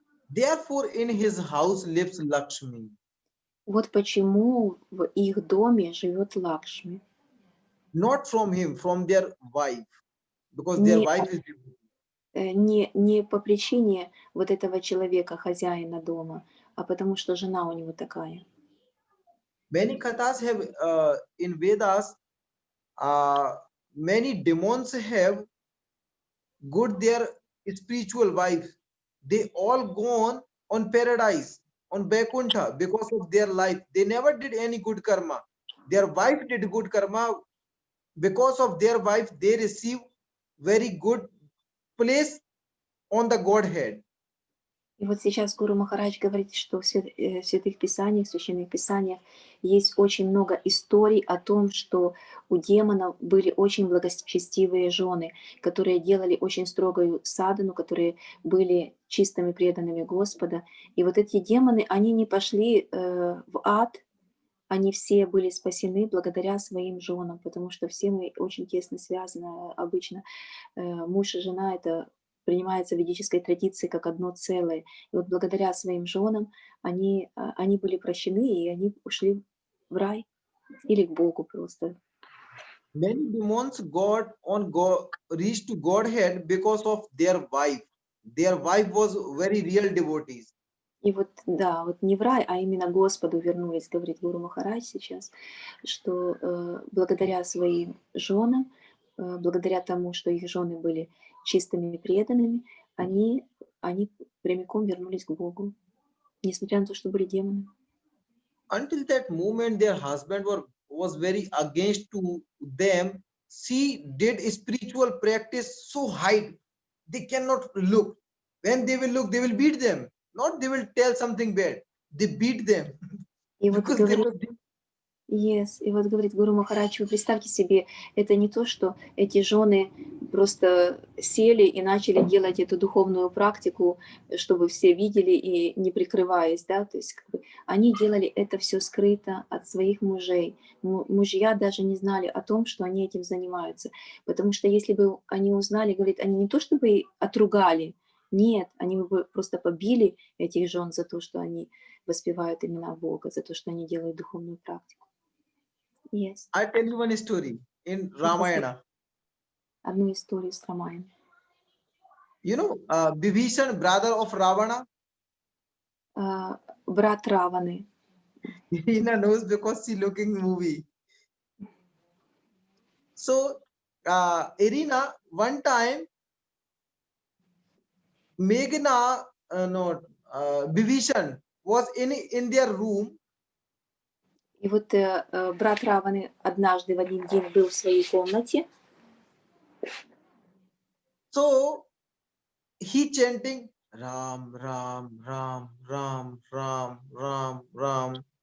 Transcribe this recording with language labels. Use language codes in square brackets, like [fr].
[en] Therefore, in his house lives Lakshmi. [ru] Вот почему в их доме живет Лакшми. [en] Not from him, from their wife, because their [ru] Не, [en] wife is [ru] не по причине вот этого человека, хозяина дома, а потому что жена у него такая. [en] many kathas have in Vedas. Many demons have good their spiritual wives. They all gone on paradise, on Vaikuntha because of their life. They never did any good karma. Their wife did good karma. Because of their wife, they receive very good place on the Godhead. [ru] И вот сейчас Гуру Махарадж говорит, что в святых писаниях, в священных писаниях есть очень много историй о том, что у демонов были очень благочестивые жены, которые делали очень строгую садхану, которые были чистыми преданными Господа. И вот эти демоны, они не пошли в ад, они все были спасены благодаря своим женам, потому что все мы очень тесно связаны. Обычно муж и жена — это принимается в ведической традиции как одно целое. И вот благодаря своим женам они были прощены, и они ушли в рай или к Богу просто. [en] Many demons got on reached to Godhead because of their wife. Their wife was very real devotees. [ru] И вот, да, вот не в рай, а именно Господу вернулись, говорит Гуру Махарадж сейчас, что благодаря своим женам, благодаря тому, что их жены были чистыми и преданными, они прямиком вернулись к Богу, несмотря на то, что были демоны. [en] Until that moment, their husband was very against to them. She did spiritual practice so high they cannot look. When they will look, they will beat them. Not they will tell something bad. They beat them [ru] И вот [en] because they [ru] говорит, [en] were. [ru] yes, и вот говорит Гуру Махарадж, вы представьте себе, это не то, что эти жены просто сели и начали делать эту духовную практику, чтобы все видели и не прикрываясь, да, то есть как бы, они делали это все скрыто от своих мужей. Мужья даже не знали о том, что они этим занимаются, потому что если бы они узнали, говорит, они не то чтобы отругали, нет, они бы просто побили этих жен за то, что они воспевают имена Бога, за то, что они делают духовную практику. Есть. [en] I tell you one story in [ru] Я расскажу [en] Ramayana. [ru] одну историю с Рамаяном. [en] You know, Vibhishan, brother of Ravana, [ru] Брат Раваны. [en] Hina knows because she looking movie. So, Irina, one time, Meghna, no, Vibhishan was in their room. [ru] И вот брат Раваны однажды в один день был в своей комнате, [en] So he chanting Ram, Ram, Ram, Ram, Ram, Ram, Ram.